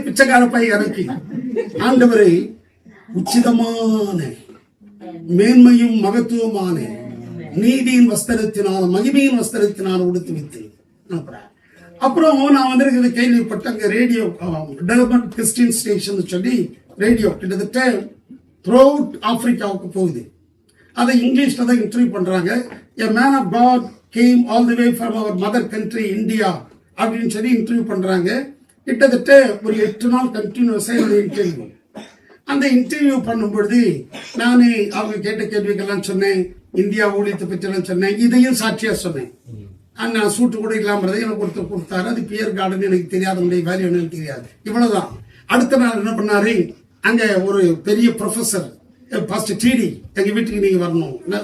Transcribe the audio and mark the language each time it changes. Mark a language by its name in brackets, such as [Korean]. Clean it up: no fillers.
[Tamil] பிச்சைக்கார பை இறக்கி ஆண்டவரை உச்சிதமான மேன்மையும் மகத்துவமான நீதியின் வஸ்திரத்தினால் மகிமையின் வஸ்திரத்தினால் உடுத்து வைத்து அப்புறம் நான் வந்திருக்கிறது கேள்விப்பட்ட அங்க ரேடியோ டெவலப்மெண்ட் கிறிஸ்டியன் ஸ்டேஷன் சொல்லி ரேடியோ கிட்டத்தட்ட த்ரூ அவுட் ஆப்பிரிக்காவுக்கு போகுது. அதை இங்கிலீஷ்ல தான் இன்டர்வியூ பண்றாங்க. [English] A man of God came all the way from our mother country India [Tamil] அப்படின்னு சொல்லி இன்டர்வியூ பண்றாங்க. கிட்டத்தட்ட ஒரு 8 நாள் கண்டினியூஸா இன்டர்வியூ. அந்த இன்டர்வியூ பண்ணும்பொழுது நானே அவங்க கேட்ட கேள்விகள்லாம் சொன்னேன். இந்தியா ஊழியத்தை பற்றி எல்லாம் சொன்னேன். இதையும் சாட்சியா சொன்னேன். நான் சூட்டு கூட இல்லாமறதை எனக்கு ஒருத்தர் கொடுத்தாரு. அது பியர் கார்டன் எனக்கு தெரியாது, உடைய வேல்யூ எனக்கு தெரியாது. இவ்வளவுதான். அடுத்த நாள் என்ன பண்ணாரு, அங்க ஒரு பெரிய ப்ரொஃபசர் பாஸ்டர் டிடி எங்க வீட்டுக்கு நீங்க வரணும்.